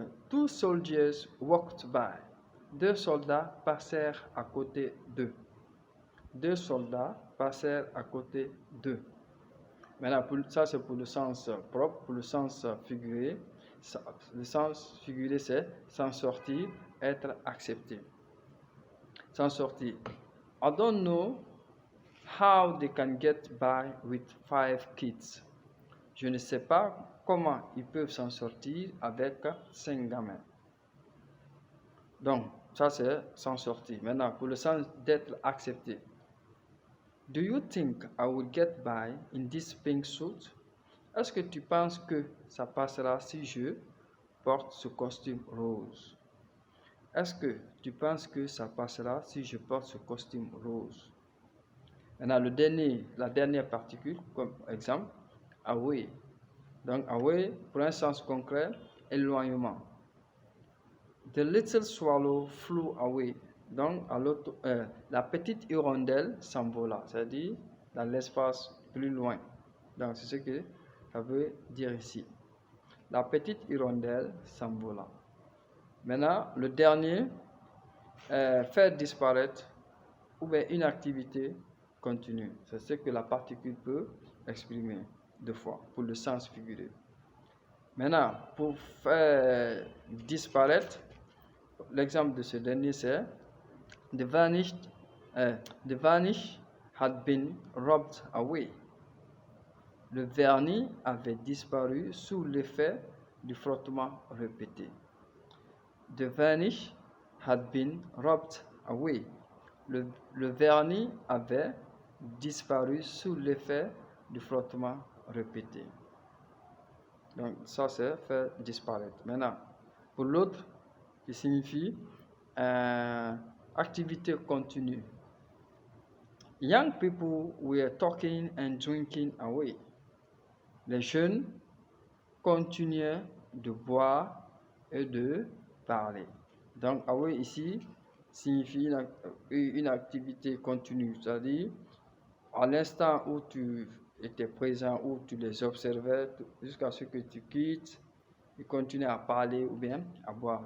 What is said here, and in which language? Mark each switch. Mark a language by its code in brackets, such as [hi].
[en] Two soldiers walked by. [fr] 2 soldats passèrent à côté d'eux. 2 soldats passèrent à côté d'eux. Maintenant, ça c'est pour le sens propre. Pour le sens figuré, le sens figuré c'est s'en sortir, être accepté. S'en sortir. [en] I don't know how they can get by with 5 kids. [fr] Je ne sais pas comment ils peuvent s'en sortir avec 5 gamins. Donc, ça c'est s'en sortir. Maintenant, pour le sens d'être accepté. [en] Do you think I will get by in this pink suit? [fr] Est-ce que tu penses que ça passera si je porte ce costume rose? Est-ce que tu penses que ça passera si je porte ce costume rose? Maintenant, la dernière particule, comme exemple, away. Donc, away, pour un sens concret, éloignement. [en] The little swallow flew away. [fr] Donc, la petite hirondelle s'envola, c'est-à-dire dans l'espace plus loin. Donc, c'est ce que ça veut dire ici. La petite hirondelle s'envola. Maintenant, le dernier, faire disparaître ou bien une activité continue. C'est ce que la particule peut exprimer 2 fois pour le sens figuré. Maintenant, pour faire disparaître, l'exemple de ce dernier c'est [en] the varnish had been rubbed away. [fr] Le vernis avait disparu sous l'effet du frottement répété. [en] The varnish had been rubbed away. [fr] Le vernis avait disparu sous l'effet du frottement répété. Donc ça c'est faire disparaître. Maintenant, pour l'autre, qui signifie activité continue. [en] Young people were talking and drinking away. [fr] Les jeunes continuaient de boire et de parler. Donc away ici signifie une activité continue, c'est-à-dire à l'instant où tu étais présent, où tu les observais, jusqu'à ce que tu quittes, ils continuent à parler ou bien à boire.